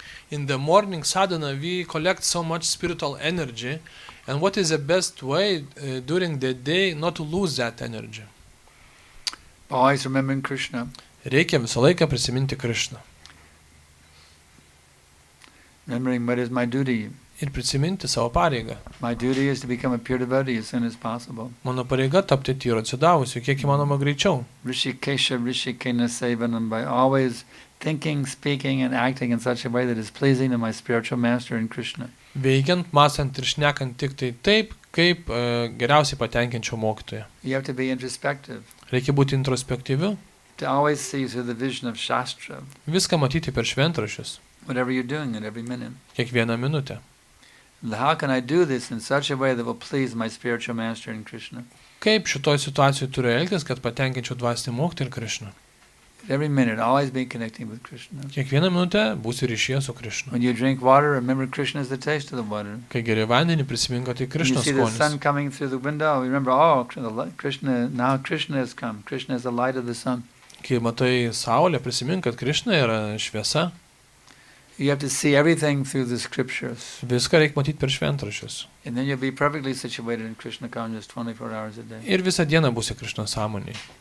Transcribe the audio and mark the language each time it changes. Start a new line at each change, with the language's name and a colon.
English: In the morning sadhana, we collect so much spiritual energy, and what is the best way during the day not to lose that energy? Always remembering Krishna.
Lithuanian: Reikia visą laiką prisiminti Krishną.
English: Remembering what is my duty.
Lithuanian: Ir prisiminti savo pareigą.
English: My duty is to become a pure devotee as soon as possible.
Lithuanian: Mano pareiga tapti tyru atsidavusiu, kiek įmanoma greičiau.
English: Rishikena sevanam, by always thinking, speaking, and acting in such a way that is pleasing to my spiritual master in Krishna.
Lithuanian: Veikiant, mąstant ir šnekant tik tai taip, kaip geriausiai patenkinčiau mokytoją.
English: You have to be introspective.
Lithuanian: Reikia būti introspektyviu,
English: To always see through the vision of Shastra.
Lithuanian: viską matyti per šventraščius,
English: Whatever you're doing at every minute.
Lithuanian: kiekvieną minutę.
English: How can I do this in such a way that will please my spiritual master in Krishna?
Lithuanian: Kaip šitoj situacijoje turiu elgtis, kad patenkinčiau dvasinį mokytoją ir Krishną.
English: Every minute, always be connecting with Krishna.
Lithuanian: Kiekvieną minutę būsi ryšyje su Krishna.
English: When you drink water, remember Krishna is the taste of the water.
Lithuanian: Kai geri vandenį, prisimink, kad tai
English: When you
Lithuanian: Krishnos
English: see the sun
Lithuanian: skonis.
English: coming through the window, remember, oh, Krishna, now Krishna has come. Krishna is the light of the sun.
Lithuanian: Kai matai saulę, prisimink, kad Krishna yra šviesa.
English: You have to see everything through the scriptures.
Lithuanian: Viską reikia matyti per šventraščius.
English: And then you'll be perfectly situated in Krishna consciousness 24 hours a day.
Lithuanian: Ir visą dieną būsi Krishna sąmonėje.